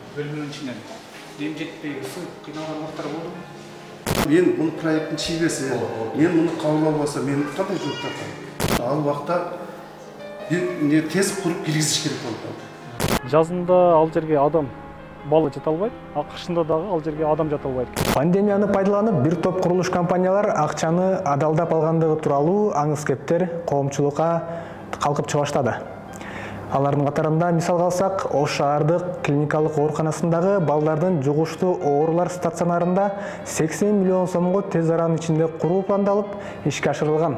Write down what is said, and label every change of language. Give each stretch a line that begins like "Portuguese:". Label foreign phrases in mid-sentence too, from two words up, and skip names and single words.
Kyrgyz: бөлмөнүн ичинен дем жетпей кыйналган убактар болдубу?
Kazakh: Мен бұл проекттің шегесі, мен мұны қабыл албаса, мен қандай жауап тартамын? Ал уақытта бір тез құрып кіргізіш керек болды.
Kyrgyz: Жазында ал жерге адам бала жата албайт, кышында дагы ал жерге адам жата албайт. Пандемияны пайдаланып, бир топ курулуш компаниялар акчаны адалдап алгандыгы тууралуу аңыз кептер коомчулукка калкып чыга баштады. Алардын катарында мисалга алсак, Ош шаардык клиникалык ооруканасындагы балдардын жугуштуу оорулар стационарында 80 миллион сомго тез аранын ичинде куруу пландалып, ишке ашырылган.